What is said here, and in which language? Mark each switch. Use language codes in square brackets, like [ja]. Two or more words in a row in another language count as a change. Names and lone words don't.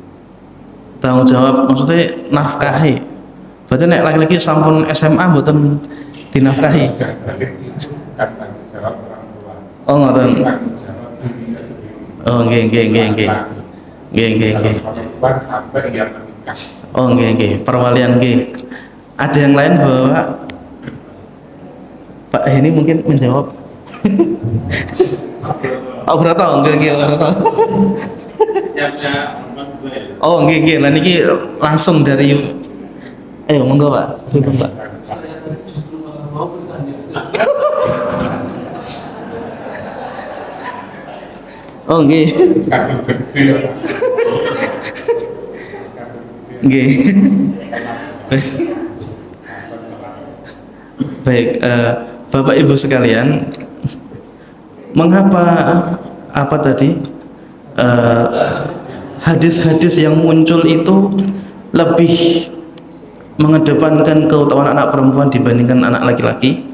[id] Tanggung jawab maksudnya nafkahi. Berarti nek laki-laki sampun SMA mboten dinafkahi. Sudah balik itu kan tanggung jawab orang tua. [jv] Oh, ngoten. [id] Tanggung jawab dirinya sendiri. [jv] Oh, nggih. [id] Kalau perempuan sampai dia menikah nikah. [jv] Oh nggih, perwalian nggih. [id] Ada yang lain Bapak? Pak ini mungkin menjawab. Oh Broto, [jv] nggih Broto. Oh nggih, lah niki [id] langsung dari ayo [jv] monggo Pak. Silakan Pak. Oh nggih. [id] Kasus gede. [jv] Nggih. [id] Baik, Bapak Ibu sekalian, mengapa apa tadi hadis-hadis yang muncul itu lebih mengedepankan keutamaan anak perempuan dibandingkan anak laki-laki?